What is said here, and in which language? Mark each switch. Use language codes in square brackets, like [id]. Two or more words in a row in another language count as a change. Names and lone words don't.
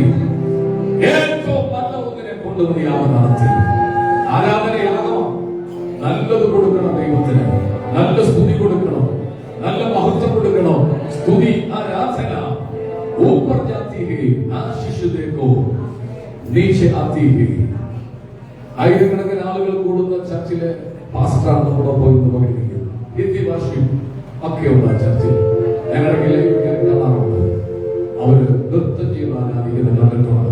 [ml] ഏറ്റവും നല്ല ഒന്നിനെ കൊണ്ടുവന്ന് യാഗം നടത്തി. ആരാധനയാകണം. നല്ലത് കൊടുക്കണം ദൈവത്തിന്. നല്ല സ്തുതി കൊടുക്കണം. നല്ല മഹത്വം കൊടുക്കണം. സ്തുതി ആരാധന [hi] ऊपर जाती है आशीष देखो नीचे आती है. [ml] ആയിരക്കണക്കിന് ആളുകൾ കൂടുന്ന ചർച്ചിലെ പാസ്റ്ററാണ് നമ്മുടെ പോയി പകരുന്നത്. ഹിന്ദി ഭാഷയും ഒക്കെയുള്ള ചർച്ചിൽ ഞങ്ങളുടെ കാണാറുണ്ട്. അവര് നൃത്തം ചെയ്ത് ആരാധിക്കുന്ന കണ്ടിട്ടുണ്ട്.